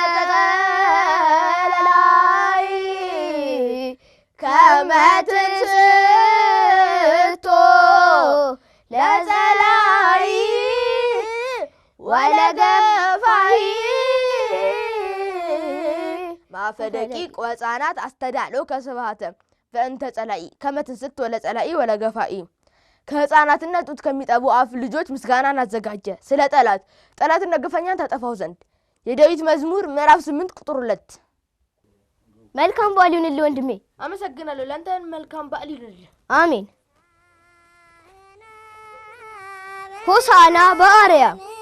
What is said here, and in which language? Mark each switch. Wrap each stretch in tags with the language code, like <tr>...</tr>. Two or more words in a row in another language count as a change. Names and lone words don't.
<gez>ጸላይ ከመ ትንሥቶ ለጸላይ ወለገፋይ ማፈደቂቅ ወሕፃናት አስተዳሎከ ስብሐት በእንተ ጸላይ ከመ ትንሥቶ ለጸላይ ወለገፋይ</gez> <am>ከሕፃናትና ጡት ከሚጠቡ አፍ ልጆች ምስጋናን አዘጋጀ ስለ ጠላትና ግፈኛን ታጠፋው ዘንድ። የዳዊት መዝሙር ምዕራፍ 8 ቁጥር 2። መልካም በዓል ይሁንልህ ወንድሜ። አመሰግናለሁ። ለአንተ መልካም በዓል ይሁንልህ።</am> <gez>አሜን። ሆሳዕና በአርያም</gez>